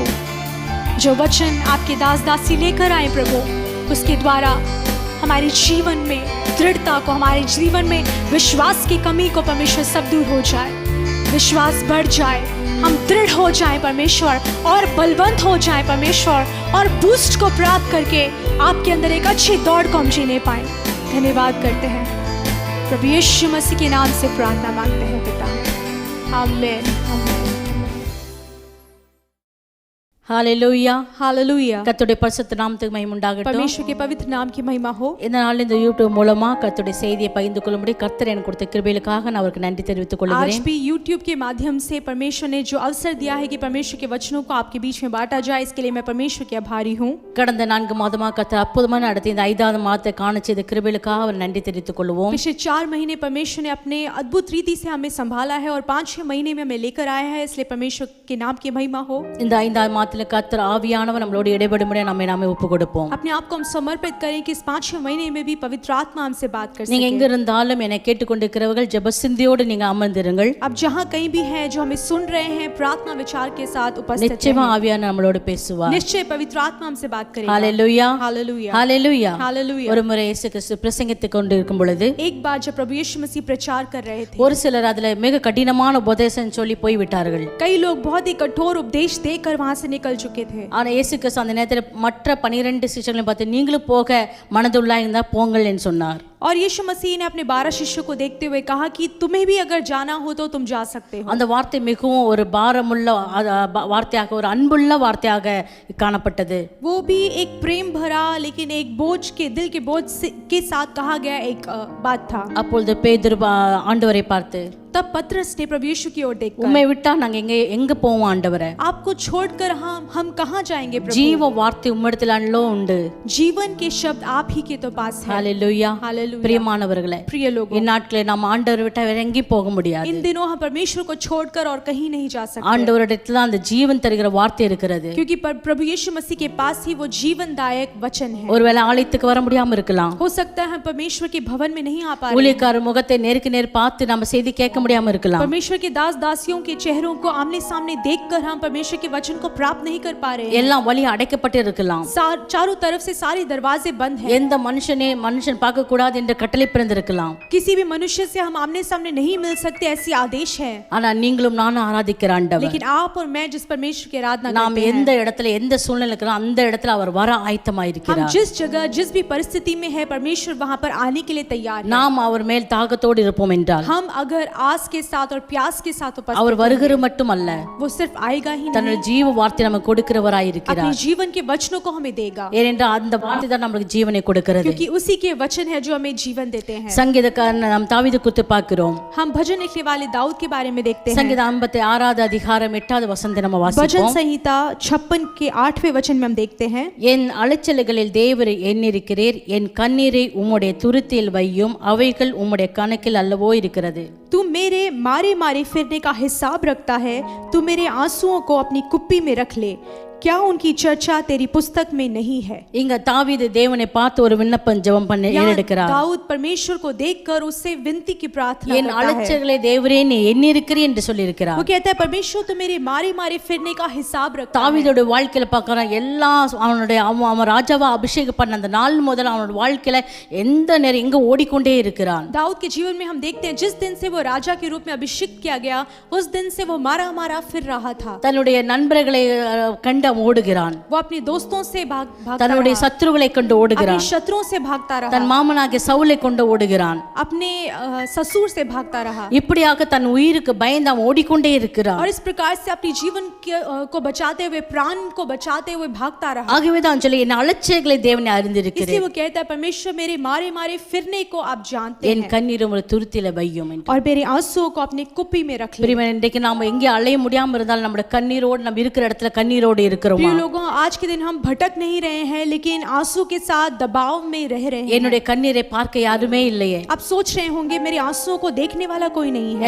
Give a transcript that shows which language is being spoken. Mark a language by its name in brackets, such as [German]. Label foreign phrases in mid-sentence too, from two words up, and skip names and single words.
[Hindi] जो वचन आपके दास दासी लेकर आए प्रभु, उसके द्वारा हमारे जीवन में दृढ़ता को, हमारे जीवन में विश्वास की कमी को परमेश्वर सब दूर हो जाए, विश्वास बढ़ जाए, हम दृढ़ हो जाए परमेश्वर और बलवंत हो जाए परमेश्वर, और बूस्ट को प्राप्त करके आपके अंदर एक अच्छी दौड़ को हम जीने पाए। धन्यवाद करते हैं, प्रभु यीशु मसीह के नाम से प्रार्थना मांगते हैं पिता, आमीन आमीन। [Tamil] ஹல்லேலூயா [Hindi] हालेलुया। [Tamil] கர்த்தருடைய பரிசுத்த நாமத்துக்கு மகிமை உண்டாகட்டும்। [Hindi] परमेश्वर के पवित्र नाम की महिमा हो। [Tamil] இந்த நாளில் இந்த யூடியூப் மூலமா கர்த்தருடைய செய்தியை பகிர்ந்து கொள்ளும்படி கர்த்தர் எனக்கு கொடுத்த கிருபைகளுக்காக நான் அவருக்கு நன்றி தெரிவித்துக் கொள்கிறேன்। [Hindi] आज भी यूट्यूब के माध्यम से परमेश्वर ने जो अवसर दिया है कि परमेश्वर के वचनों को आपके बीच में बांटा जाए, इसके लिए मैं परमेश्वर के आभारी हूँ। [Tamil] கடந்த 4 மாதமாக கர்த்தர் அற்புதமான நடத்தி இந்த 5வது மாதத்தை காண செய்த கிருபைகளுக்காக அவர் நன்றி தெரிவித்துக் கொள்வோம்। [Hindi] पिछले 4 महीने परमेश्वर ने अपने अद्भुत रीति से हमें संभाला है और 5-6 महीने में हमें लेकर आया है, इसलिए परमेश्वर के नाम की महिमा हो। [Tamil] இந்த 5வது மாதத்தில் கர்த்தர் ஆவியானவர் நம்மளோடு இடைபடும்படி நம்மை நாமே ஒப்புக்கொடுப்போம்। [Hindi] अपने आप को हम समर्पित करें कि इस 5-6 महीने में भी पवित्र आत्मा हमसे बात कर [Tamil] நீங்க [Hindi] सके। [Tamil] எங்க இருந்தாலும் என்னை கேட்டுக்கொண்டிருக்கிறவர்கள் ஜெப சிந்தையோடு நீங்க அமர்ந்திருங்கள்। [Hindi] अब जहाँ कहीं भी हैं जो हमें सुन रहे हैं, प्रार्थना विचार के साथ उपस्थित [Tamil] நிச்சயமா [Hindi] हैं। [Tamil] ஆவியானவர் நம்மளோடு பேசுவார்। [Hindi] निश्चय पवित्र आत्मा हमसे बात करेगा। [Tamil] ஹல்லேலூயா [Hindi] हालेलुया [Tamil] ஹல்லேலூயா [Hindi] हालेलुया। [Tamil] ஒரு முறை இயேசு கிறிஸ்து பிரசங்கித்துக் கொண்டிருக்கும் பொழுது [Hindi] एक बार जब प्रभु यीशु मसीह प्रचार कर रहे थे, [Tamil] ஒரு சிலர் அதுல மிக கடினமான உபதேசம் சொல்லி போய் விட்டார்கள்। [Hindi] कई लोग बहुत ही कठोर उपदेश देकर वहां से निकल चुके थे। [Tamil] ஆனா இயேசு கிறிஸ்து அந்த நேரத்தில் மற்ற 12 சிஷ்யர்களையும் பார்த்து நீங்களும் போக மனதுள்ளாய் இருந்தா போங்கள் என்று சொன்னார்। [Hindi] और यीशु मसीह ने अपने 12 शिष्यों को देखते हुए कहा कि तुम्हें भी अगर जाना हो तो तुम जा सकते हो। [Tamil] அந்த வார்த்தை மிகவும் ஒரு பாரமுள்ள வார்த்தையாக, ஒரு அன்புள்ள வார்த்தையாக காணப்பட்டது। [Hindi] वो भी एक प्रेम भरा लेकिन एक बोझ के दिल के बोझ के साथ कहा गया एक बात था। [Tamil] அப்பொழுது பேதுரு ஆண்டவரை பார்த்து, [Hindi] तब पतरस ने प्रभु यीशु की ओर देखकर, [Tamil] உம்மை விட்டா நாங்க எங்க போவோம் ஆண்டவரே? [Hindi] आपको छोड़कर हम कहां जाएंगे प्रभु? [Tamil] ஜீவ வார்த்தை உம்மிடத்தில் அன்றோ உண்டு। [Hindi] जीवन के शब्द आप ही के तो पास है। [Tamil] ஹல்லேலூயா [Hindi] हालेलुया। [Tamil] பிரியமானவர்களே, [Hindi] प्रिय लोगों, [Tamil] இந்நாட்களே நாம் ஆண்டவரை விட்டா வேற எங்கேயும் போக முடியாது। [Hindi] इन दिनों हम परमेश्वर को छोड़कर और कहीं नहीं जा सकते, [Tamil] ஆண்டவரிடத்துல அந்த ஜீவன் தருகிற வார்த்தை இருக்கிறது। [Hindi] क्योंकि प्रभु यीशु मसीह के पास ही वो जीवनदायक वचन है। [Tamil] ஒருவேளை ஆலயத்துக்கு வர முடியாம இருக்கலாம், [Hindi] हो सकता है हम परमेश्वर के भवन में नहीं आ पा रहे, [Tamil] ஊழியக்காரர் முகத்தை நேருக்கு நேர் பார்த்து நம்ம செய்தி கேட்க முடியாம இருக்கலாம், [Hindi] परमेश्वर के दास दासियों के चेहरों को आमने सामने देखकर हम परमेश्वर के वचन को प्राप्त नहीं कर पा रहे हैं, [Tamil] எல்லாம் வழி அடைக்கப்பட்டு இருக்கலாம், [Hindi] चारों तरफ से सारे दरवाजे बंद हैं, [Tamil] எந்த மனுஷன் பார்க்க கூடாது என்ற கட்டளை பிறந்திருக்கலாம், [Hindi] किसी भी मनुष्य से हम आमने सामने नहीं मिल सकते ऐसी आदेश है। [Tamil] ஆனா நீங்களும் நானும் ஆராதிக்கிற ஆண்டவர், [Hindi] लेकिन आप और मैं जिस परमेश्वर की आराधना [Tamil] நாம் [Hindi] करते हैं, [Tamil] எந்த இடத்துல எந்த சூழ்நிலை இருக்கிறோம் அந்த இடத்துல அவர் வர ஆயத்தமாய் [Hindi] हम [Tamil] இருக்கிறார்। [Hindi] जिस जगह जिस भी परिस्थिति में है परमेश्वर वहां पर आने के लिए तैयार है। [Tamil] நாம் அவர் மேல் தாகத்தோடு இருப்போம் என்றால், [Hindi] हम अगर आस के साथ और प्यास के साथ उपस्थित [Tamil] அவர் வருகிற மட்டுமல்ல, [Hindi] वो सिर्फ आएगा ही [Tamil] தன்னுடைய [Hindi] नहीं, [Tamil] ஜீவ வார்த்தை நமக்கு கொடுக்கிறவராய் [Hindi] अपने [Tamil] இருக்கிறார்। [Hindi] जीवन के वचनों को हमें देगा, [Tamil] ஏனென்றால் அந்த வார்த்தை தான் நமக்கு ஜீவனை கொடுக்கிறது। [Hindi] क्योंकि उसी के वचन है जो हमें जीवन देते हैं। [Tamil] சங்கீதக்காரன் நாம் தாவீது குறித்து பார்க்கிறோம்। [Hindi] हम भजन लिखने वाले दाऊद के बारे में देखते हैं। [Tamil] சங்கீதம் 56 அதிகாரம் 8வது வசனத்தை நம்ம [Hindi] भजन [Tamil] வாசிப்போம்। [Hindi] संहिता 56 के 8वें वचन में हम देखते हैं, [Tamil] என் அலைச்சல்களில் தேவரை எண்ணிருக்கிறீர், என் கண்ணீரை உம்முடைய துருத்தியில் வையும், அவைகள் உம்முடைய கணக்கில் அல்லவோ இருக்கிறது। [Hindi] तू मेरे मारे मारे फिरने का हिसाब रखता है, तू मेरे आंसुओं को अपनी कुप्पी में रख ले, क्या उनकी चर्चा तेरी पुस्तक में नहीं है। [Tamil] இங்க தாவீது தேவனை பார்த்து ஒரு விண்ணப்பம் ஜெபம் பண்ண ஏறெடுக்கிறார்। [Hindi] दाऊद परमेश्वर को देखकर उससे विनती की प्रार्थना [Tamil] என் [Hindi] करता है। [Tamil] அலைச்சல்களை தேவரே நீ எண்ணிருக்கிறீர் என்று சொல்லி இருக்கிறார்। [Hindi] वो कहता है परमेश्वर तू मेरे मारे मारे फिरने का हिसाब रखता है। [Tamil] தாவீதோட வாழ்க்கையில பார்க்கறான், எல்லா அவன் ராஜாவா அபிஷேகம் பண்ண அந்த நாள் முதல் அவனோட வாழ்க்கையில எந்த நேரம் எங்க ஓடிக்கொண்டே இருக்கிறான்। [Hindi] दाऊद के जीवन में हम देखते हैं जिस दिन से वो राजा के रूप में अभिषिक्त किया गया, उस दिन से वो मारा मारा फिर रहा था। [Tamil] தன்னுடைய நண்பர்களை கண்டு அவன் ஓடுகிறான், [Hindi] वो अपने दोस्तों से भागता [Tamil] தன்னுடைய [Hindi] रहा, [Tamil] சத்துருக்களை கொண்டு [Hindi] अपने [Tamil] ஓடுகிறான், [Hindi] शत्रुओं से भागता [Tamil] தன் [Hindi] रहा, [Tamil] மாமனாகிய சவுலை கொண்டு ஓடுகிறான்। [Hindi] अपने ससुर से भागता रहा, [Tamil] இப்படியாக தன் உயிருக்கு பயந்து அவன் ஓடிக்கொண்டே இருக்கிறான்। [Hindi] और इस प्रकार से अपने जीवन को बचाते हुए, प्राण को बचाते हुए भागता रहा। [Tamil] ஆகவே தான் சொல்லி என் அலைச்சல்களை தேவனை [Hindi] इसलिए [Tamil] அறிந்திருக்கிறேன், [Hindi] वो कहता है परमेश्वर मेरे मारे मारे फिरने को आप जानते [Tamil] என் [Hindi] हैं, [Tamil] கண்ணீரும் ஒரு துருத்தில வையும் என்று। [Hindi] और मेरे आंसुओं को अपने कुप्पी में रख ले। [Tamil] பிரியமானவர்களே, இன்றைக்கு நாம எங்கே அலைய முடியாம இருந்தாலும் நம்முடைய கண்ணீரோடு நம்ம இருக்கிற இடத்துல கண்ணீரோடு இருக்கிறோமா? [Hindi] प्रिय लोगों, आज के दिन हम भटक नहीं रहे हैं लेकिन आंसू के साथ दबाव में रह रहे हैं। [Tamil] என்னுடைய கண்ணீரை பார்க்க யாருமே இல்லையே, [Hindi] आप सोच रहे होंगे मेरे आंसुओं को देखने वाला कोई नहीं है,